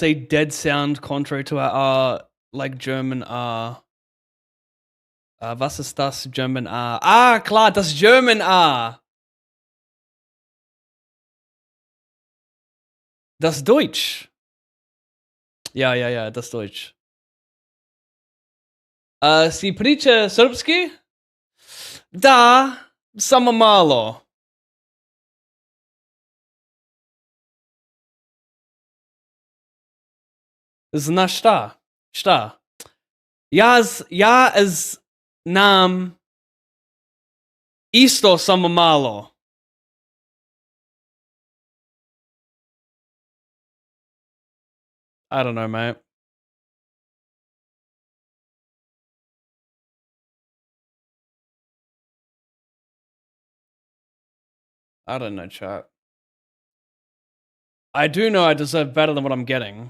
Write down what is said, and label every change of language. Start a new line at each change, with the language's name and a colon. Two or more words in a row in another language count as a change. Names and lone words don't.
English: a dead sound contrary to our R, like German R.
German: Was ist das
English: German R?
German: Ah, klar, das
English: German R.
German: Das Deutsch. Ja, das Deutsch.
Serbian: Si priča srpski? Da, samo malo. Znaš šta? Šta? Ja znam isto samo malo.
English: I don't know, mate. I don't know, chat. I do know I deserve better than what I'm getting.